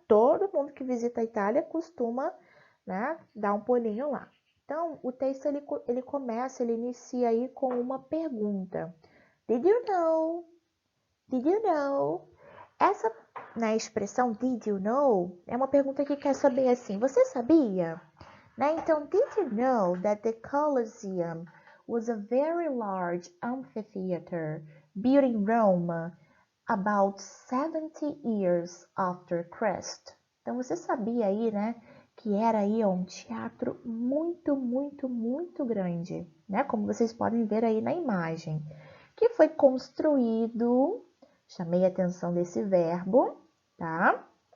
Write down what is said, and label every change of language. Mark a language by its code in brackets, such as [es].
[pt] Todo mundo que visita a Itália costuma, né, dar um pulinho lá. Então, o texto ele começa, ele inicia aí com uma pergunta. [en] Did you know? Did you know? [pt] Essa na expressão [en] did you know, [pt] é uma pergunta que quer saber assim, você sabia? Né? Então, [en] did you know that the Colosseum was a very large amphitheater built in Rome about 70 years after Christ? [pt] Então, você sabia aí, né, que era aí um teatro muito, muito, muito grande, né? Como vocês podem ver aí na imagem, que foi construído, chamei a atenção desse verbo, tá?